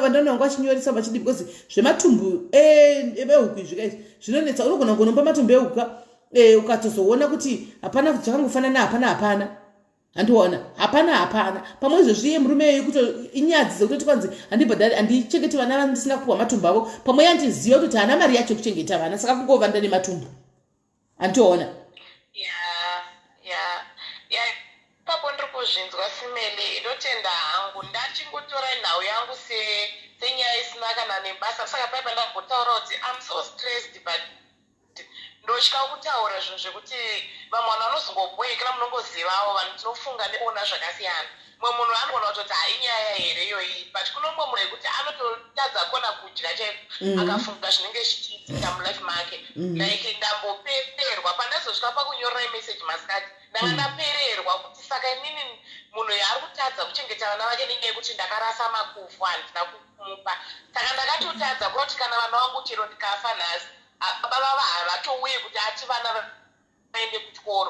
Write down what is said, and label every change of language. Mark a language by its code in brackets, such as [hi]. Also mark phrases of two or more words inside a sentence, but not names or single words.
[sn] vandanonga vachinyoresa vachidi because zvematumbu ehuku izvika izvi zvinonetsa unogona kunomba matumbu ehuka ukatozoona kuti hapana zvakangofanana hapana handiona hapana pamwe izvozvi iye murume iyoyi kuti inyadzi dzekutoti kwanzi handichengeti vana vandisina kupuwa matumbu avo pamwe yandiziva kuti hana mari yacho kuchengeta vana saka kungovanda nematumbu handiona papo ndiri kuzvinzwa simeli ndotenda hangu ndachingotora nhau yangu senyaya isina kana nebasa saka paipa ndambotaura kuti [en] I'm so stressed [sn] but ndotya kutaura zvinhu zvekuti vamwe vanhu vanozongobwekera munongozivawo vanhu tinofunga nekuona zvakasiyana mumwe munhu anogona kutoti inyaya here iyoyi but kuno mumwe munhu yekuti anototadza kona kudya chaiko akafunga zvinenge zvichiitika mulife make like ndambopererwa pandazosvika pakunyorera imeseji masikati ndanga ndapererwa kuti saka inini munhu yaari kutadza kuchengeta vana vake nenyaya yekuti ndakarasa makufu handina kumupa saka ndakatotadza kuti kana vana vangu chero ndikafa nhasi baba havatouye kuti ati vana vaende kuchikoro